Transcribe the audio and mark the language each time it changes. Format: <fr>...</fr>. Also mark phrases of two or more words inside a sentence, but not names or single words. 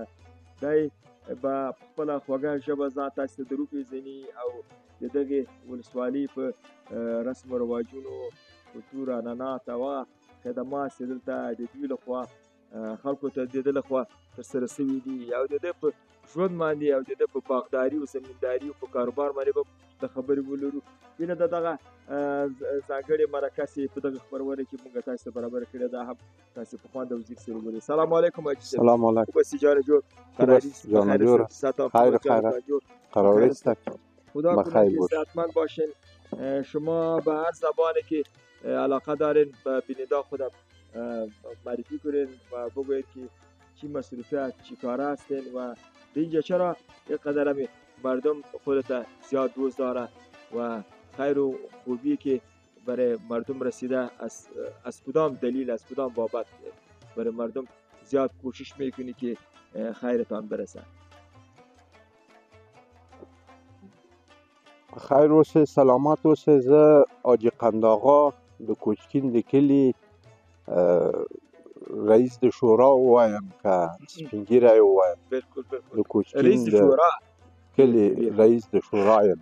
<ps>دی به په خپله خوږه ژبه ځان تاسې ته دروپېژني او د دغې ولسوالۍ په رسم و رواجونو کلتور عنعنات او خدمات چې دلته د دوی لخوا خلکو ته د ده لخوا ترسره شوي دي او د ده په ژوند باندې او د ده په باغداري او زمینداري او په کاروبار باندې به د خبرې ولرو. هیله ده دغه ځانګړې مرکه چې په دغه خپرونه کې موږ تاسو ته برابره کړې ده هم تاسو په خوند او ذکر سره ولرئ. سلام علیکم حاجی صاحب. سلام علیکم.</ps> <fa>خوب هستی جان جور؟ قراری جان جور. خیر قراری است. خدا کنه که صحتمند باشین. شما به هر زبانی که علاقه دارین به بیننده خودم معرفی کنین و بگویید که چی مصروفیت چی کاره هستین و به اینجا چرا یک قدر همی مردم خودت زیاد دوست داره و خیر و خوبی که برای مردم رسیده از کدام دلیل از کدام بابت برای مردم زیاد کوشش میکنی که خیرتان برسه؟</fa> <ps>خیر اوسه سلامت اوسه. زه حاجی قنداغا د کوچکین د کلي رئیس د شورا وایم که سپینګیری وایم د کوچکین د کلي رئیس د شورا یم.</ps>